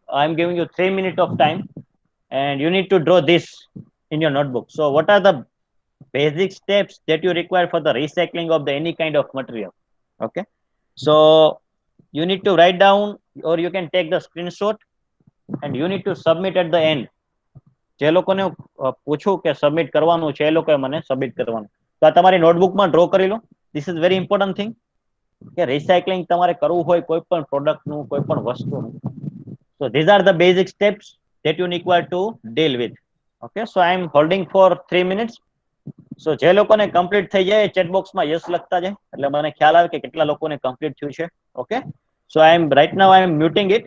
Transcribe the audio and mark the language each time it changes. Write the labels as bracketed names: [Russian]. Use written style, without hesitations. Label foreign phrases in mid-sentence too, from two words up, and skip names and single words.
[English] I'm giving you 3 minutes of time, and you need to draw this in your notebook. So, what are the basic steps that you require for the recycling of the any kind of material? Okay, so you need to write down, or you can take the screenshot, and you need to submit at the end. [Gujarati] જે લોકોને પૂછું કે સબમિટ કરવાનું છે એ લોકોએ મને સબમિટ કરવાનું. તો આ તમારી [English] notebook draw [Gujarati] કરી લો. [English] This is very important thing [Gujarati] કે રિસાયકલિંગ તમારે કરવું હોય કોઈ પણ પ્રોડક્ટનું, કોઈ પણ વસ્તુનું. [English] So these are the basic steps that you require to deal with. Okay, so I am holding for 3 minutes. [Gujarati] So જે લોકોને કમ્પ્લીટ થઈ જાય [English] chat box માં [Gujarati] યસ લખતા જાય એટલે મને ખ્યાલ આવે કે કેટલા લોકોને કમ્પ્લીટ થયું છે. ઓકે, [English] so I am right now I am muting it.